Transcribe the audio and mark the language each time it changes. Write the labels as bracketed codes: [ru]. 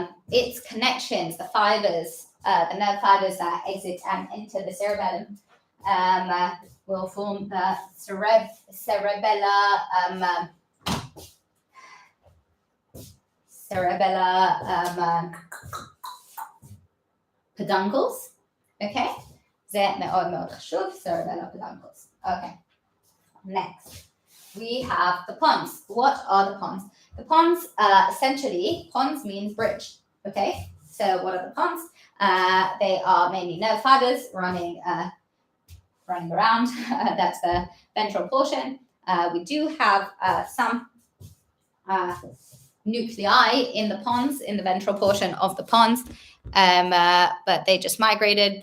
[en] Its connections, the fibers, the nerve fibers that exit and enter the cerebellum will form the cerebellar peduncles. [he] Okay, זה מאוד מאוד חשוב, cerebellar peduncles. [en] Okay, next we have the pons. What are the pons? The pons, essentially, pons means bridge. Okay, so what are the pons? They are mainly nerve fibers running around. That's the ventral portion. We do have some nuclei in the pons, in the ventral portion of the pons, but they just migrated.